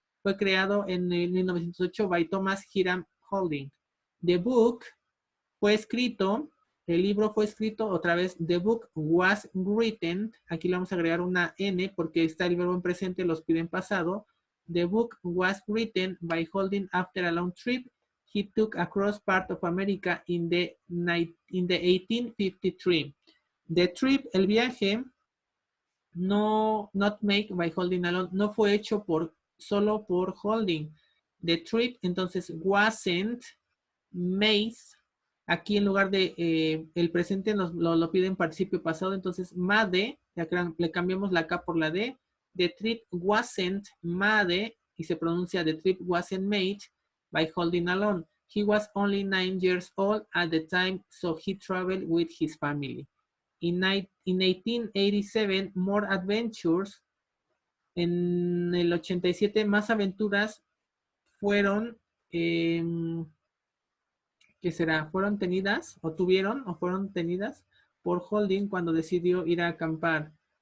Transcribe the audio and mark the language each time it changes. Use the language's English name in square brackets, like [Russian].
[Spanish] Fue creado en el 1908 [English] by Thomas Hiram Holding. The book [Spanish] fue escrito, el libro fue escrito, otra vez, [English] the book was written, [Spanish] aquí le vamos a agregar una N porque está el verbo en presente, los pide en pasado. [English] The book was written by Holding after a long trip he took across part of America in the 1853. The trip, [Spanish] el viaje, [English] not made by Holding alone, [Spanish] no fue hecho solo por Holding. [English] The trip, entonces, wasn't made. [Spanish] Aquí en lugar de el presente lo pide en participio pasado, entonces made, le cambiamos la K por la D. [English] The trip wasn't made [Spanish] y se pronuncia [English] the trip wasn't made by Holding alone. He was only 9 years old at the time, so he traveled with his family. In 1887, more adventures. [Spanish] En el 87, más aventuras fueron ¿qué será? Fueron tenidas o tuvieron o fueron tenidas por Holding cuando decidió ir a acampar.